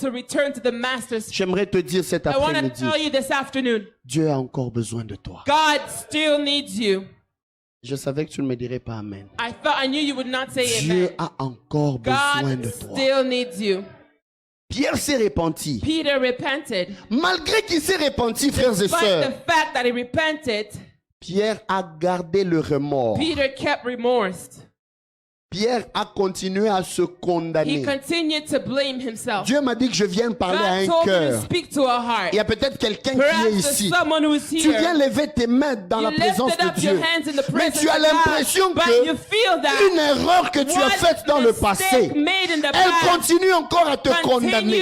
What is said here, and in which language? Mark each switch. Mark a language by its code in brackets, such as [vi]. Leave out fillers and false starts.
[en] to return to the master's? [fr] J'aimerais te dire cet [en] I want to [fr] après-midi, [en] tell you this afternoon, [fr] Dieu a encore besoin de toi. [en] God still needs you. [fr] Je savais que tu ne me dirais pas Amen. [en] I knew you would not say [fr] Dieu [en] amen. [fr] a encore besoin [en] God [fr] de toi. [en] still needs you. [fr] Pierre s'est repenti. [en] Peter repented. [fr] Malgré qu'il s'est repenti, frères et [en] Despite [fr] sœurs, [en] the fact that he repented, [fr] Pierre a gardé le remords. [en] Peter kept remorse. [fr] Pierre a continué à se [en] He [fr] condamner. [en] continued to blame himself. [fr] Dieu m'a dit que je vienne parler à un [en] told me to [fr] cœur. [en] speak to a heart. [fr] Il y a peut-être quelqu'un qui est [en] Perhaps there's [fr] ici. [en] someone who is [fr] Tu viens [en] here. [fr] lever tes mains dans la [en] You [fr] présence [en] lifted [fr] de [en] up your [fr] Dieu. [en] hands in the [fr] Mais [en] presence [fr] tu as [en] of God, [fr] l'impression [en] but [fr] que [en] you feel that [fr] une erreur que tu as [en] one [fr] faite dans le passé, [en] mistake made in the [fr] elle [en] past [fr] continue encore à te condamner.